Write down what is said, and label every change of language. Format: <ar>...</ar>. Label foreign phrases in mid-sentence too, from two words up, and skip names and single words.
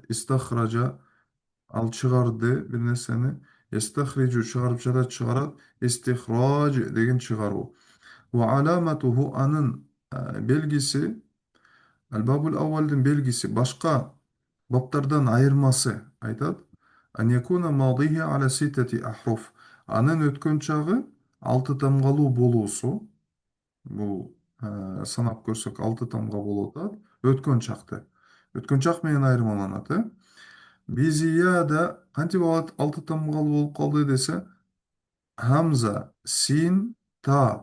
<ky>Истахража ал чыгарды бир нерсени, истахриджу чыгарып жатат, чыгарат, истихраж деген чыгаруу.</ky> <ar>وعلامته</ar> <ky>анын белгиси,</ky> <ar>الباب الأول</ar> <ky>белгиси башка баптардан айырмасы айтат.</ky> <ar>أن يكون ماضيه على ستة أحرف.</ar> <ky>Анын өткөн чагы алты тамгалуу болуусу. Бул санап көрсөк алты тамга болуп атат. Өткөн чакты. Өткөн чак менен айырмаланат, э? Бизияда кантип алты тамгалуу болуп калды десе, хамза, син, та.</ky>